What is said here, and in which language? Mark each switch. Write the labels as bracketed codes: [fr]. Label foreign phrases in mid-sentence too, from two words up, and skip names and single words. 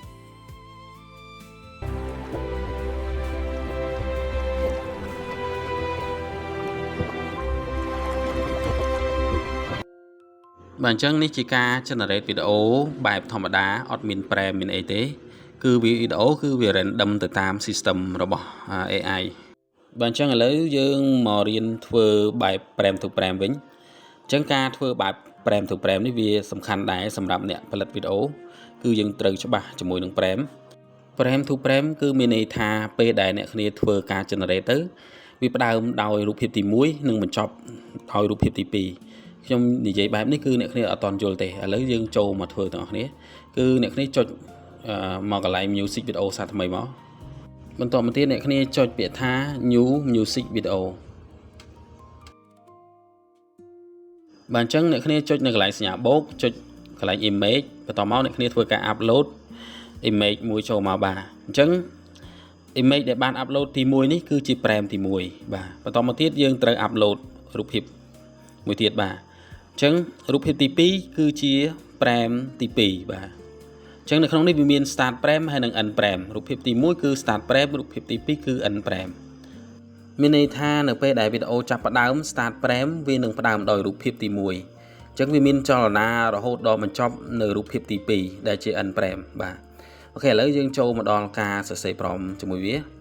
[km] បាទអញ្ចឹងនេះជាការ generate វីដេអូបែបធម្មតាអត់មាន frame មានអីទេគឺវីដេអូគឺវា random ទៅតាម system របស់ AI បាទអញ្ចឹងឥឡូវយើង មករៀនធ្វើបែប [en] frame to frame [km] វិញអញ្ចឹងការធ្វើបែប [en] frame to frame [km] នេះវាសំខាន់ដែរសម្រាប់អ្នកផលិត វីដេអូគឺយើងត្រូវច្បាស់ជាមួយនឹង [en] frame to frame [km] គឺមានន័យថាពេលដែលអ្នកគ្នាធ្វើការ generate ទៅវាផ្ដើមដោយរូបភាពទី1និងបញ្ចប់ដោយរូបភាពទី2ខ្ញុំនិយាយបែបនេះគឺអ្នកគ្នាអត់តន់យល់ទេឥឡូវយើងចូលមកធ្វើទាំងអស់គ្នាគឺអ្នកគ្នាចុចមកកន្លែង [en] music video [km] សាថ្មីមកបន្តមកទៀតអ្នកគ្នាចុចពាក្យថា [en] new music video [km] បាទអញ្ចឹងអ្នកគ្នាចុចនៅកន្លែងសញ្ញាបូកចុចកន្លែង image បន្តមកអ្នកគ្នាធ្វើការ [en] upload image [km] មួយចូលមកបាទអញ្ចឹង image ដែលបាន upload ទី1នេះគឺជា frame ទី1បាទបន្តមកទៀតយើងត្រូវ upload រូបភាពមួយទៀតបាទអញ្ចឹងរូបភាពទី2គឺជា frame ទី2បាទអញ្ចឹងនៅក្នុងនេះវាមាន [en] start frame [km] ហើយនិង [en] end frame [km] រូបភាពទី1គឺ [en] start frame [km] រូបភាពទី2គឺ [en] end frame [km] មានន័យថានៅពេលដែលវីដេអូចាប់ផ្ដើម [en] start frame [km] វានឹងផ្ដើមដោយរូបភាពទី1អញ្ចឹងវាមានចលនារហូតដល់បញ្ចប់នៅរូបភាពទី2ដែលជា [en] end frame [km] បាទអូខេឥឡូវយើងចូលមកដល់ការសរសេរ prompt ជាមួយវា